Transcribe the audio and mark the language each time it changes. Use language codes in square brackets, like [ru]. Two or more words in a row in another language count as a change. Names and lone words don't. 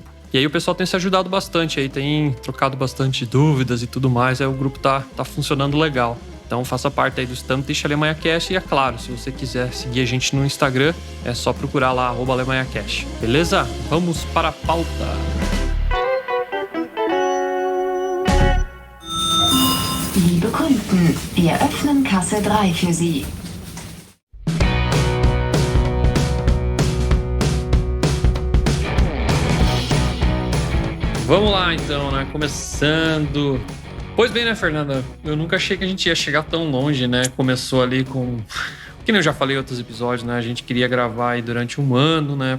[pt] E aí o pessoal tem se ajudado bastante aí, tem trocado bastante dúvidas e tudo mais, aí o grupo tá funcionando legal. Então faça parte aí do Stammtisch Alemanha Cast e é claro, se você quiser seguir a gente no Instagram, é só procurar lá, @AlemanhaCast. Beleza? Vamos para a pauta. [de] Liebe Kunden, wir öffnen Kasse 3 für Sie. [pt] Vamos lá então, né? Começando. Pois bem, né, Fernanda? Eu nunca achei que a gente ia chegar tão longe, né? Começou ali com... Que nem eu já falei em outros episódios, né? A gente queria gravar aí durante um ano, né?